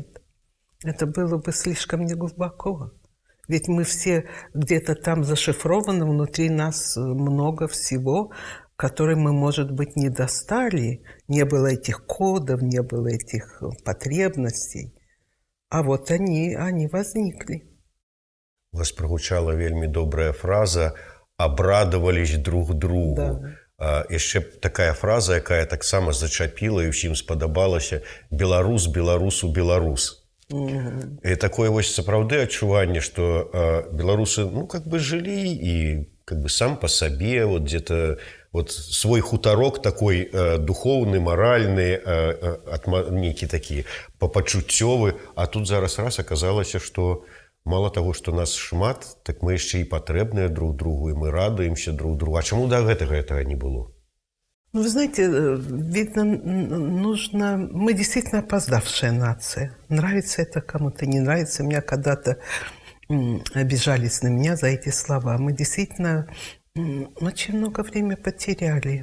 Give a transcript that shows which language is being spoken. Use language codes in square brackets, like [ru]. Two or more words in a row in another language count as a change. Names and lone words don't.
[ru] Это было бы слишком неглубоко. Ведь мы все где-то там зашифрованы, внутри нас много всего, которые мы, может быть, не достали. Не было этих кодов, не было этих потребностей. А вот они возникли. [be] У вас прагучала вельмі добрая фраза [ru] «абрадавались друг другу». Да. [be] Яшчэ такая фраза, якая таксама зачапіла і ўсім спадабалася: «Беларус беларусу беларус». І такое вось сапраўды адчуванне, што беларусы [ru] как бы [be] жылі і [ru] как бы сам по сабе, вот где-то вот [be] свой хутарок такой духоўны, маральны, нейкі такі папачуццёвы, а тут зараз раз аказалася, што [ru] мало того, [be] што нас шмат, так мы яшчэ і патрэбныя [ru] друг другу, [be] і мы радуемся [ru] друг другу. [be] А чаму да гэтага не было? [ru] Ну, вы знаете, видно, нужно... Мы действительно опоздавшая нация. Нравится это кому-то, не нравится. Меня когда-то обижались на меня за эти слова. Мы действительно очень много времени потеряли.